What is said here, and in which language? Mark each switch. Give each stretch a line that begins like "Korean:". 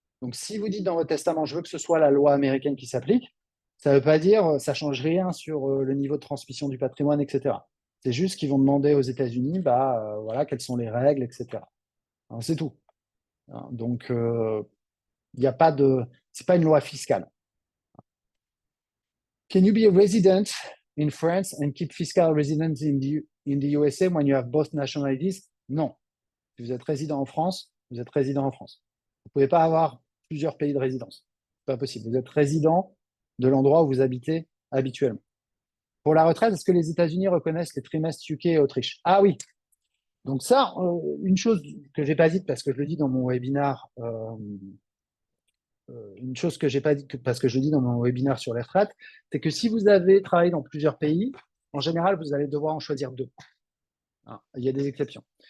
French: Donc, si vous dites dans votre testament, je veux que ce soit la loi américaine qui s'applique, ça ne veut pas dire, ça ne change rien sur le niveau de transmission du patrimoine, etc. C'est juste qu'ils vont demander aux États-Unis, voilà, quelles sont les règles, etc. C'est tout. Donc, il n'y a pas de, c'est pas une loi fiscale.
English: Can you be a resident in France and keep fiscal residence in the USA when you have both nationalities?
French: Non. Si vous êtes résident en France, vous êtes résident en France. Vous ne pouvez pas avoir plusieurs pays de résidence. C'est pas possible. Vous êtes résident de l'endroit où vous habitez habituellement. Pour la retraite, est-ce que les États-Unis reconnaissent les trimestres UK et Autriche? Ah oui. Donc ça, une chose que j'ai pas dite parce que je le dis dans mon webinaire, une chose que j'ai pas dit parce que je le dis dans mon webinaire sur les retraites, c'est que si vous avez travaillé dans plusieurs pays, en général, vous allez devoir en choisir 2. Il y a des exceptions.